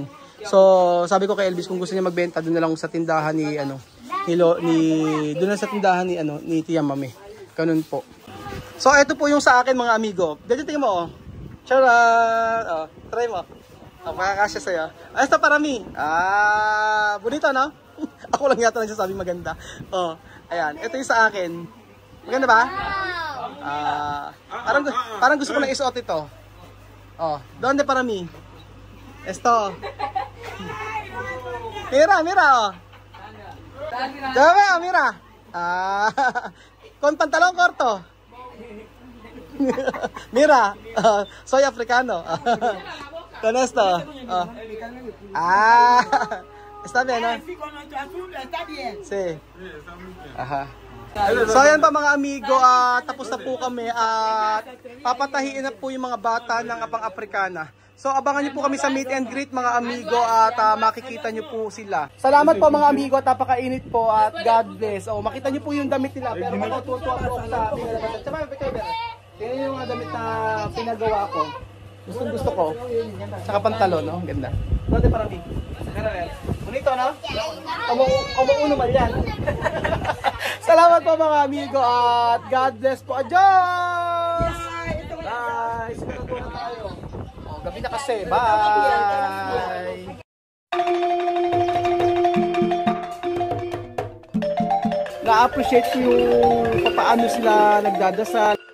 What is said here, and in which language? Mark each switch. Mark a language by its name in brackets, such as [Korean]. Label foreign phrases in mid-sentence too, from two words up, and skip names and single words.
[Filipino] So sabi ko kay Elvis, kung gusto niya magbenta, doon na lang sa tindahan doon na sa tindahan ni Tia Mame. Ganun po. So ito po yung sa akin mga amigo. Dito tingnan mo oh. Tara! Try mo. Makakasya sa'yo. Ito [Spanish] para me. Bonito no? [Filipino] Ako lang yata nagsasabi maganda. Oh, ayan. Ito yung sa akin. Maganda ba? Parang gusto ko na isuot ito. [Spanish] Oh, donde para me? Esto. Mira oh. Mira. Con pantalón corto. Mira, soy africano. Con esto. Está bien, ¿no? Sí. Ajá. [Filipino] So ayan pa mga amigo, tapos na po kami at papatahiin na po yung mga bata ng Apang Africana. So abangan niyo po kami sa [English] meet and greet [Filipino] mga amigo at makikita niyo po sila. Salamat po mga amigo at napakainit po at [English] God bless. [Filipino] Makita niyo po yung damit nila pero matutuwa po sa pinagawa. Tingnan niyo yung mga damit na pinagawa ko. Gusto ko. Saka pantalon, no? Ganda. [Spanish] Dote para mí. Bonito, no? Como [Filipino] naman yan. Salamat po mga amigo at [English] God bless [Filipino] po. Adios! Bye! Siguro na tayo. Gabi na kasi. Bye! Na-appreciate ko yung paano sila nagdadasal.